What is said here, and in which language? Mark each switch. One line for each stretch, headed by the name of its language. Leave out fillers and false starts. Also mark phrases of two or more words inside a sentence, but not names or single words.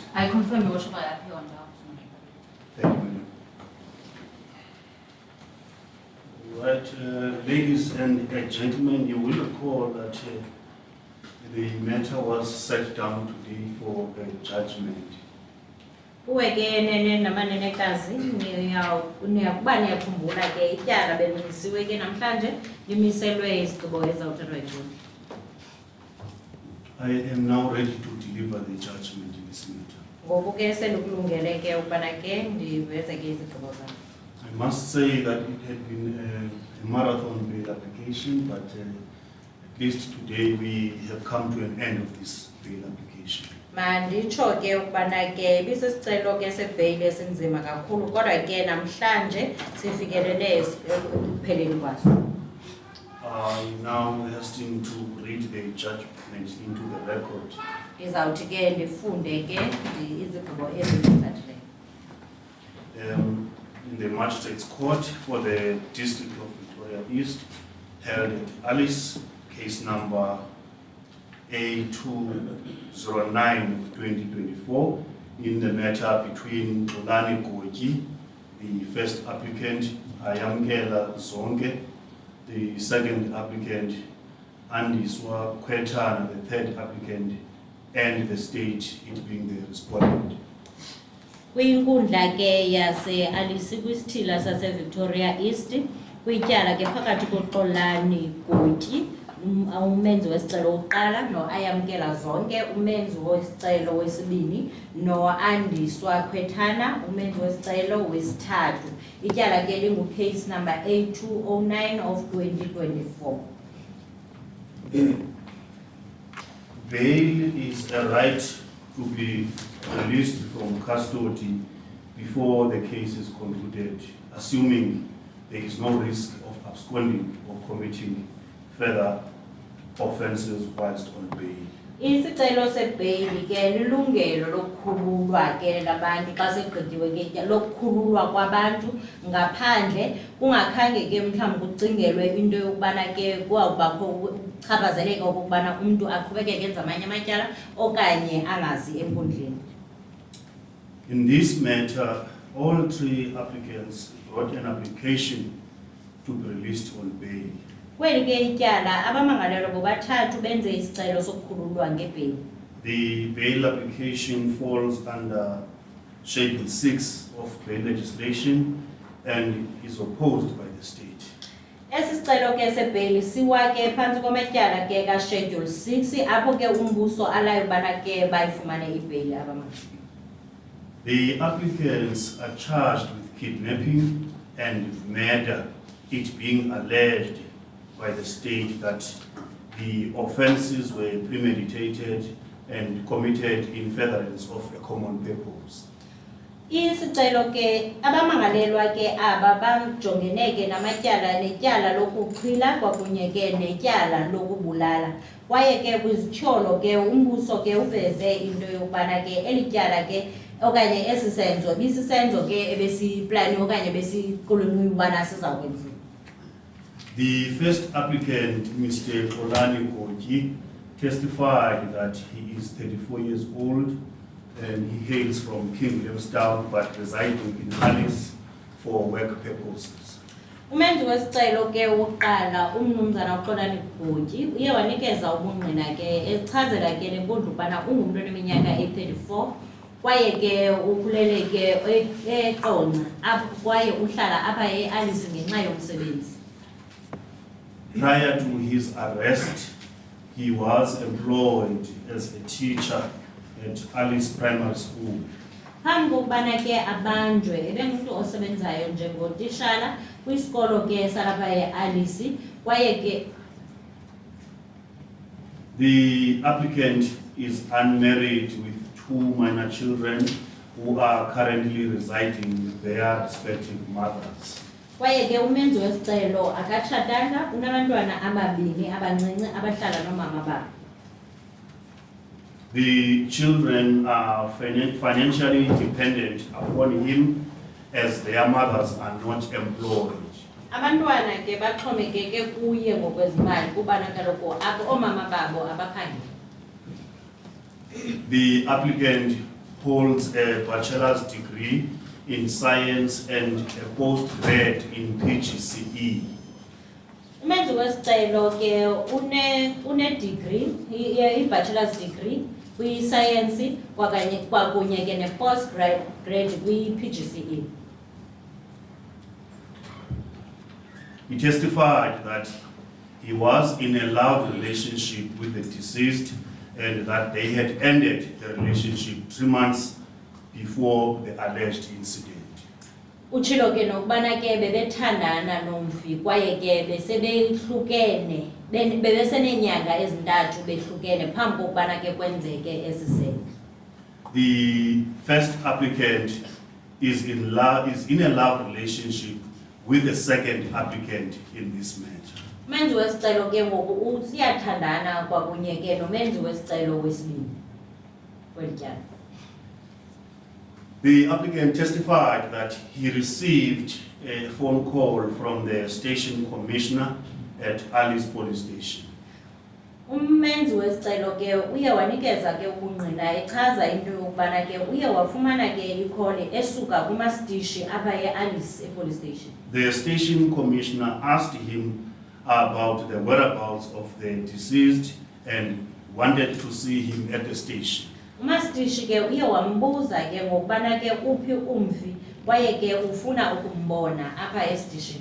English: I confirm your worship I appear on behalf of Thank you, madam. Right, ladies and gentlemen, you will recall that the matter was set down today for judgment.
Xhosa: Uwekene namanenekazi niyakuba niyakhumbula ke ityala belungisiwe ke namhlanje limiselwe izigqibo ezawuthathwa yintoni.
English: I am now ready to deliver the judgment in this matter.
Xhosa: Ngoku ke sendikulungele ke ukubana ke ndiveze ke izigqibo zam.
English: I must say that it had been a marathon bail application, but at least today we have come to an end of this bail application.
Xhosa: Manditsho ke ukubana ke bisisicelo ke sebheyili esinzima kakhulu kodwa ke namhlanje sifikelele ekupheleni kwaso.
English: I now hasten to read the judgment into the record.
Xhosa: Izawuthi ke ndifunde ke izigqibo ezizithathileyo.
English: In the Magistrates Court for the District of Victoria East, held at Alice, case number A209 of 2024, in the matter between Polani Koji, the first applicant, Ayamkela Zonke, the second applicant, Andiswa Kwetana, the third applicant, and the state, it being the respondent.
Xhosa: Kwinkundla ke yase Alice kwisithila sase Victoria East kwityala ke phakathi koXolani Gotyi umenzi wesicelo wokuqala no ayamkela zonke umenzi wesicelo wesibini no Andiswa Kwetana umenzi wesicelo wesithathu ityala ke lingu
English: case number A209 of 2024. Bail is a right to be released from custody before the case is concluded, assuming there is no risk of absconding or committing further offences whilst on bail.
Xhosa: Isicelo sebheyili ke lilungelo lokukhululwa ke labantu xa segqityiwe ke lokukhululwa kwabantu ngaphandle kungakhange ke mhlawumbi kucingelwe into yokubana ke kwawubakho ukuchaphazeleka okubana umuntu aqhubekeke enza amanye amatyala okanye angazi enkundleni.
English: In this matter, all three applicants wrote an application to be released on bail.
Xhosa: Kweli ke ityala abamangalelwa bobathathu benze isicelo sokukhululwa ngebheyili.
English: The bail application falls under Schedule 6 of bail legislation and is opposed by the state.
Xhosa: Esi sicelo ke sebheyili siwa ke phantsi komatyala ke ka Schedule 6 apho ke umbuso alayo bana ke bayifumane ibheyili abamangalelwa.
English: The applicants are charged with kidnapping and murder, it being alleged by the state that the offences were premeditated and committed in furtherance of a common purpose.
Xhosa: Isicelo ke abamangalelwa ke aba bajongene ke namatyala netyala lokuxhila kwakunye ke netyala lokubulala kwaye ke kwizityholo ke umbuso ke uveze into yokubana ke elityala ke okanye esisenzo bisisenzo ke ebesiplani okanye besiqulunqiwe ubana sizakwenziwa.
English: The first applicant, Mr. Xolani Gotyi, testified that he is 34 years old and he hails from King Williamstown but residing in Alice for work purposes.
Xhosa: Umenzi wesicelo ke wokuqala umnumzana uXolani Gotyi uye wanikeza ubungqina ke echazela ke lenkundla ubana ungumntu oneminyaka e34 kwaye ke ukhulele ke eQonca kwaye uhlala apha eAlice ngenxa yomsebenzi.
English: Prior to his arrest, he was employed as a teacher at Alice Primary School.
Xhosa: Phambi kokubana ke abanjwe ebengumntu osebenzayo njengotishala kwisikolo ke salapha eAlice kwaye ke
English: The applicant is unmarried with 2 minor children who are currently residing with their respective mothers.
Xhosa: kwaye ke umenzi wesicelo akatshatanga unabantwana ababini abancinci abahlala nomama babo.
English: The children are financially dependent upon him as their mothers are not employed.
Xhosa: Abantwana ke baxhomekeke kuye ngokwezimali kubana kaloku apho oomama babo abaphangeli.
English: The applicant holds a bachelor's degree in science and a postgrad in PGCE.
Xhosa: Umenzi wesicelo ke une degree i-
English: bachelor's degree
Xhosa: kwi-science kwakunye ke ne-postgrad kwi-PGCE.
English: He testified that he was in a love relationship with the deceased and that they had ended the relationship 3 months before the alleged incident.
Xhosa: Utshilo ke nokubana ke bebethandana nomfi kwaye ke besebehlukene bebeseneenyanga ezintathu behlukene phambi kokubana ke kwenzeke esi senzo.
English: The first applicant is in a love relationship with the second applicant in this matter.
Xhosa: Umenzi wesicelo ke ngoku usiyathandana kwakunye ke nomenzi wesicelo wesibini kweli tyala.
English: The applicant testified that he received a phone call from the station commissioner at Alice police station.
Xhosa: Umenzi wesicelo ke uye wanikeza ke ubungqina echaza into yokubana ke uye wafumana ke ikholi esuka kumastishi apha eAlice
English: police station. The station commissioner asked him about the whereabouts of the deceased and wanted to see him at the station.
Xhosa: Umastishi ke uye wambuza ke ngokubana ke uphi umfi kwaye ke ufuna ukumbona apha estation.